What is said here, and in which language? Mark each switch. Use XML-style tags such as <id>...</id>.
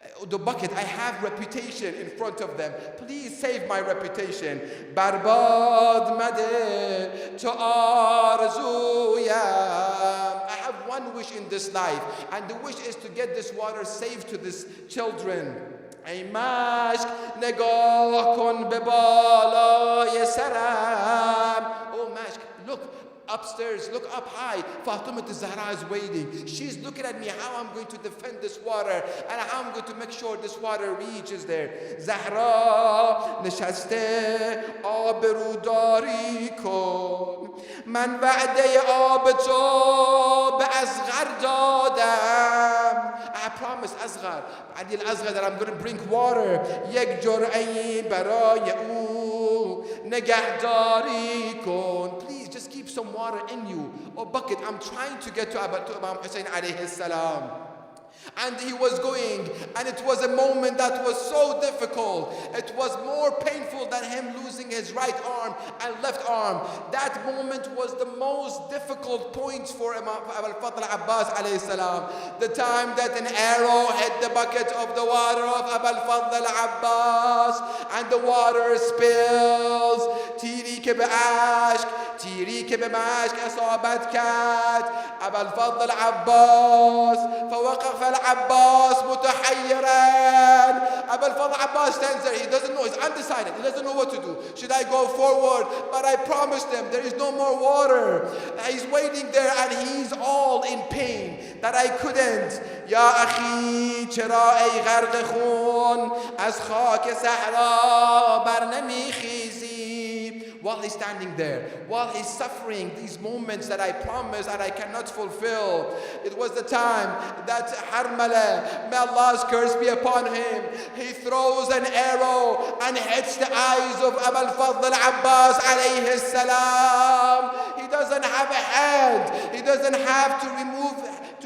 <en>The bucket, I have reputation in front of them. Please save my reputation.</en> <fa>برباد مده تو آرزویم.</fa> <en>I have one wish in this life, and the wish is to get this water saved to these children.</en> <fa>ای مشک نگاه کن به بالای سرم.</fa> <en>Oh مشک, look upstairs, look up high. Fatima Zahra is waiting. She's looking at me how I'm going to defend this water and how I'm going to make sure this water reaches there.</en> <fa>Zahra نشسته آبروداری کن. من وعده آب تو به اصغر دادم.</fa> <en>I promise Asghar, Adil Asghar, that I'm going to bring water.</en> <fa>یک جرعه‌ای برای او نگهداری کن.</fa> <en>Please just keep some water in you. Oh bucket, I'm trying to get to Imam Hussein alayhi salam. And he was going, and it was a moment that was so difficult. It was more painful than him losing his right arm and left arm. That moment was the most difficult point for Imam Al Fadl Abbas alayhi salam. The time that an arrow hit the bucket of the water of Al Fadl Abbas, and the water spills.</en> <fa>تیری که به عشق، تیری که به مشک اصابت کرد ابا الفضل عباس</fa> <ar>فوقف العباس متحيرا.</ar> <en>Abul Fadl Abbas stands there. He doesn't know. He's undecided. He doesn't know what to do. Should I go forward? But I promised them there is no more water. He's waiting there and he's all in pain that I couldn't.</en> <ar>Ya akhi</ar> <fa>چرا ای غرق خون از خاک صحرا بر نمیخیزی.</fa> <en>While he's standing there, while he's suffering these moments that I promised and I cannot fulfill, it was the time that Harmala, may Allah's curse be upon him, he throws an arrow and hits the eyes of Abul Fadl Abbas alayhi salam. He doesn't have a hand. He doesn't have to</en>